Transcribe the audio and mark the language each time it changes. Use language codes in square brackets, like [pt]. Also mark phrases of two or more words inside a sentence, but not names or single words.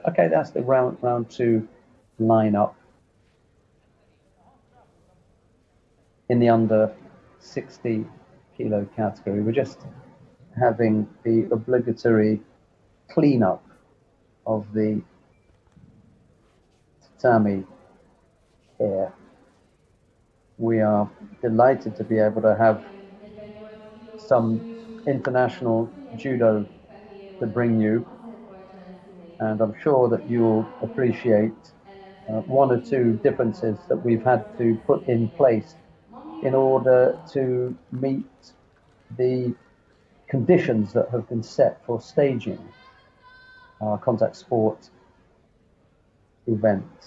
[en] Okay, that's the round two lineup in the under 60 kilo category. We're just having the obligatory cleanup of the tatami here. We are delighted to be able to have [hu] ilyen 48 kilós [en] some [hu] nősúlycsoportban [en] international judo [hu] könnyebb fehér [en] to [hu] oldalon [en] bring you, [hu] Azerbajdzsán [en] and [hu] színeiben. [en] I'm sure that you'll [hu] Dzsegel Albina [en] appreciate [hu] ellenfele [en] one or [hu] pedig [en] two differences [hu] indulóruhában [en] that [hu] az [en] we've had [hu] oroszlány [en] to put in [hu] színeiben. [en] place in [hu] Mamira [en] order [hu] Luca. [en] to meet the conditions that have been set for staging our contact sport events.